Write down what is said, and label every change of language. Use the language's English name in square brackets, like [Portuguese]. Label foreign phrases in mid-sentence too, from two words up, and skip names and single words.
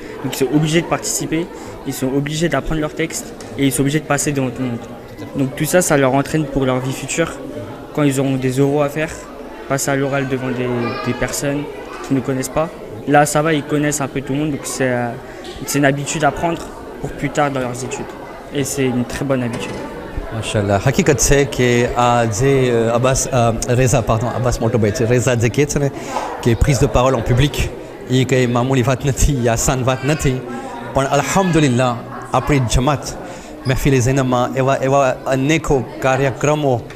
[French] Donc ils sont obligés de participer, ils sont obligés d'apprendre leur texte et ils sont obligés de passer devant tout le monde. Donc tout ça, ça leur entraîne pour leur vie future. Quand ils auront des oraux à faire, passer à l'oral devant des personnes qui ne connaissent pas. Là, ça va, ils connaissent un peu tout le monde, donc c'est une habitude à prendre pour plus tard dans leurs études. Et c'est une très bonne habitude. [Gujarati] માશાલ્લાહ હકીકત છે કે આ જે અબ્બાસ મોટોભાઈ છે રેઝા જે કહે છે ને કે [French] prise de parole en public [Gujarati] એ કંઈ મામૂલી વાત નથી યા આસાન વાત નથી પણ અલ્હમ્દુલિલ્લાહ આપણી જમાત મહેફિલ ઝૈનબમાં એવા અનેકો કાર્યક્રમો